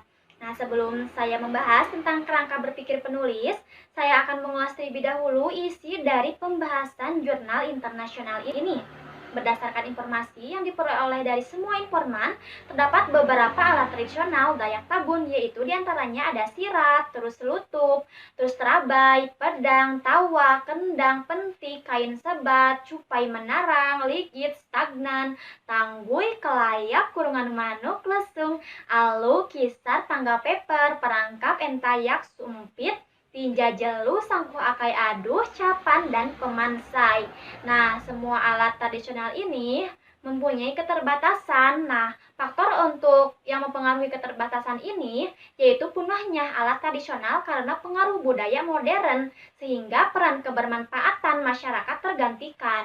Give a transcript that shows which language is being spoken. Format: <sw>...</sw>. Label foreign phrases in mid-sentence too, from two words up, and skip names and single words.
<id>Nah, sebelum saya membahas tentang kerangka berpikir penulis, saya akan mengulas terlebih dahulu isi dari pembahasan jurnal internasional ini. Berdasarkan informasi yang diperoleh dari semua informan, terdapat beberapa alat tradisional Dayak Tabun, yaitu diantaranya ada sirat, terus lutup, terus terabai, pedang, tawa, kendang, pentik, kain sebat, cupai menarang, ligit, stagnan, tanggui, kelayak, kurungan manuk, lesung, alu, kisar, tangga peper, perangkap, entayak, sumpit, tinja jelu, sangku akai aduh, capan, dan pemansai. Nah, semua alat tradisional ini mempunyai keterbatasan. Nah, faktor untuk yang mempengaruhi keterbatasan ini yaitu punahnya alat tradisional karena pengaruh budaya modern, sehingga peran kebermanfaatan masyarakat tergantikan.</id>